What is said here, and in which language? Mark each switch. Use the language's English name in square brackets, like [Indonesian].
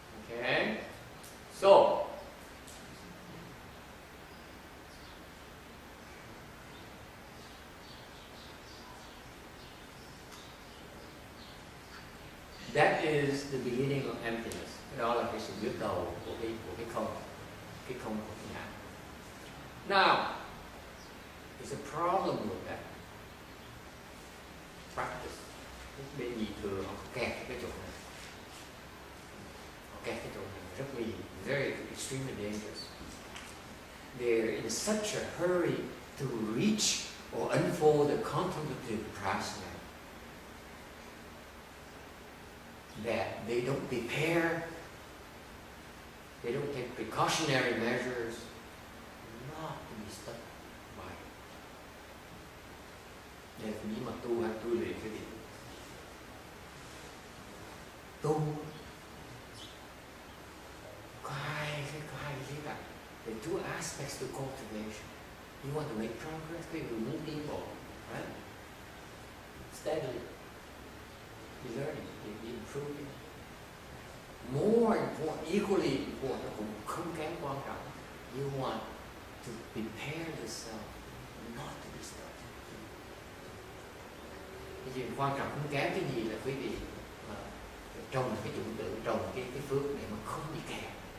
[English] Okay. So, that is the beginning of emptiness. [Vietnamese] Cái đó là cái sự bước đầu của cái không của cái ngã. [English] Now, there's a problem with that practice. [Vietnamese] Bên nhị thừa họ kẹt cái chỗ này. Họ kẹt cái chỗ này rất nguy hiểm, [English] very extremely dangerous. They're in such a hurry to reach or unfold the contemplative prasna that they don't prepare, they don't take precautionary measures not to be stuck by it. [Vietnamese] Nên nghĩ mà tu hay tu luyện cái gì? Tu có hai cái cả. [English] There are two aspects to cultivation. You want to make progress, you move people, right? Steadily. You're learning, you're improving. More important, equally important, [Vietnamese] cũng không kém quan trọng. [English] You want to prepare yourself not to be stuck. [Vietnamese] Cái gì quan trọng không kém cái gì là quý vị trồng cái dụng tử, trồng cái phước để mà không bị kẹt.